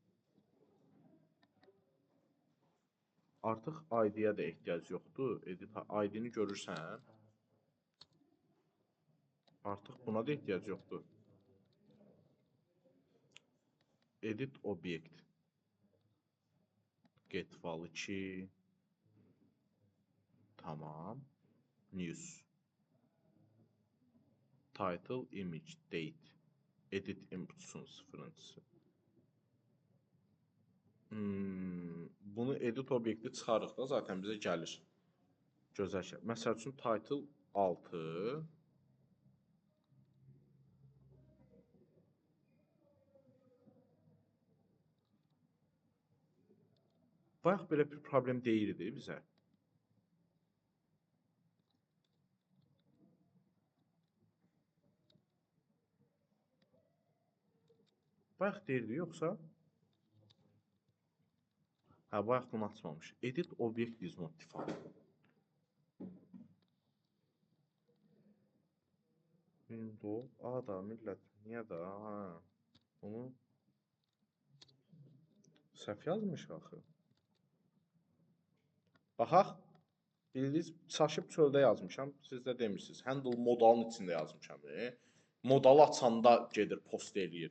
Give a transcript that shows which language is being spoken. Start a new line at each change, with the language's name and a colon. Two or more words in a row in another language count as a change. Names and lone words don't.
Azerbaijani: Artıq ID-yə də ehtiyac yoxdur. Edit ID-ni görürsən. Artıq buna da ehtiyac yoxdur. Edit obyekt.
English: Get val
Azerbaijani: 2. Tamam.
English: News. Title, image, date.
Azerbaijani: Edit inputsun sıfırıncısı. Bunu edit obyekti çıxarıq da zaten bizə gəlir. Gözəl şey. Məsəl üçün title 6. Bayaq belə bir problem deyirdi bizə. Bayaq deyirdi, yoxsa? Hə, bayaq bunu açmamış.
English: Edit object is not defined.
Azerbaijani: Window, da, millət, niyə da? Hə, bunu səhv yazmış axı. Baxaq. Bildiniz, çaşıb çöldə yazmışam. Siz də demirsiniz. Handle modalın içində yazmışam. Modalı açanda gedir, post eləyir.